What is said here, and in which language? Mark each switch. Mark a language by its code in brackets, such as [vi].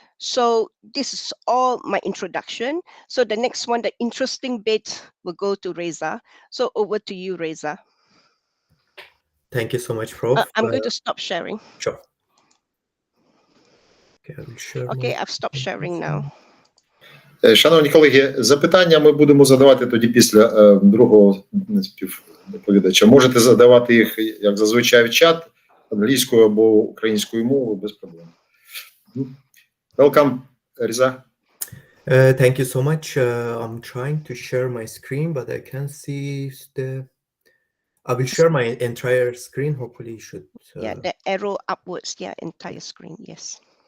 [en] So this is all my introduction. So the next one, the interesting bit, will go to Reza. So over to you, Reza. Thank you so much, Prof. I'm going to stop sharing. Sure. Okay, I will share Okay, I've stopped sharing now. [uk] Шановні колеги, запитання ми будемо задавати тоді після другого співдоповідача. Можете задавати їх, як зазвичай, в чат англійською або українською мовою, без проблем. [en] Welcome, Reza. Thank you so much. I'm trying to share my screen, but I can't see I will share my entire screen. Hopefully you should... Yeah, the arrow upwards, entire screen, yes.